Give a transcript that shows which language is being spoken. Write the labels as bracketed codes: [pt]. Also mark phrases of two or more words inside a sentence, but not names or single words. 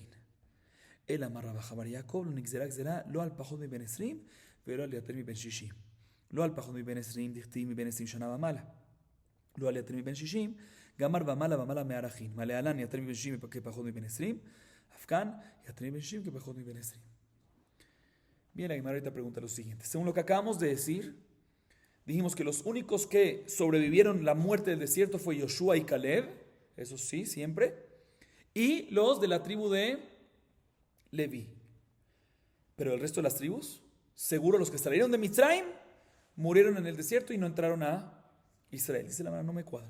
[he] אלא אמר רבא חבר יעקב, לא נגזרה גזרה, לא על פחות מבין 20, ולא על יותר מבין 60. לא על פחות מבין 20, דכתיב מבין 20 שנה ומעלה. לא על יותר מבין 60, גמר ומעלה מערכין. מה להלן יותר מבין 60 כפחות מבין 20, אף כאן יותר מבין 60 כפחות מבין 20. [es] Bien, la Gemara ahorita pregunta lo siguiente. Según lo que acabamos de decir, dijimos que los únicos que sobrevivieron la muerte del desierto fue Yoshua y Caleb, eso sí, siempre, y los de la tribu de Leví. Pero el resto de las tribus, seguro los que salieron de Mitzrayim, murieron en el desierto y no entraron a Israel. Dice la Gemara, no me cuadra.